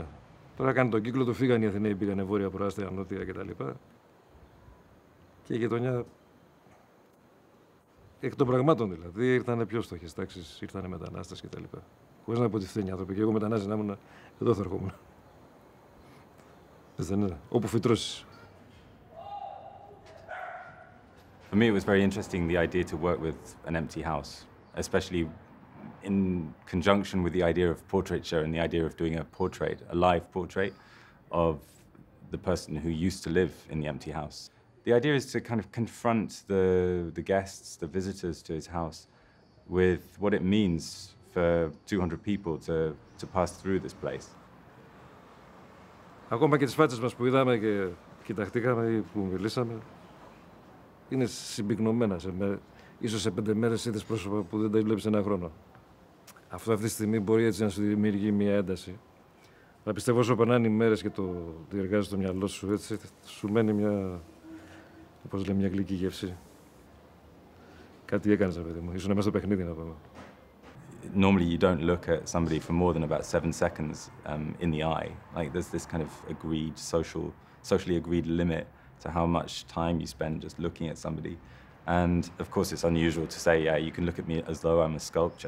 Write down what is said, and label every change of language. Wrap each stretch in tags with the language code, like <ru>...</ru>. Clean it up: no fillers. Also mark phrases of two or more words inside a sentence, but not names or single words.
<el>Τώρα κάνει τον κύκλο του, φύγανε οι Αθηναίοι, πήγανε βόρεια, προάστια, νότια κτλ. Και η γειτονιά εκ των πραγμάτων δηλαδή ήρθαν πιο φτωχές τάξεις, ήρθαν μετανάστες κτλ. Χωρίς να πω ότι φταίνει οι άνθρωποι. Και εγώ μετανάστη να ήμουν, εδώ θα ερχόμουν. Δεν είναι, όπου φυτρώσεις.</el> <en>For me, it was very interesting the idea to work with an empty house, especially in conjunction with the idea of portraiture and the idea of doing a portrait, a live portrait of the person who used to live in the empty house. The idea is to kind of confront the guests, the visitors to his house, with what it means for 200 people to pass through this place.</en> <el>Ακόμα και τις φάτσες μας που είδαμε και κοιταχτήκαμε ή που μιλήσαμε, είναι συμπυκνωμένα. Ίσως σε 5 μέρες είδες πρόσωπα που δεν τα βλέπεις ένα χρόνο. Αυτό αυτή τη στιγμή μπορεί έτσι να σου δημιουργεί μια ένταση. Αλλά πιστεύω όσο περνάνε οι μέρες και το διεργάζεις στο μυαλό σου, έτσι σου μένει μια, όπως λέμε, μια γλυκή γεύση. Κάτι έκανες, παιδί μου. Ήσουν μέσα στο παιχνίδι, να πούμε.</el> <en>Normally, you don't look at somebody for more than about 7 seconds in the eye. Like there's this kind of socially agreed limit to how much time you spend just looking at somebody. And of course, it's unusual to say, yeah, you can look at me as though I'm a sculpture.</en>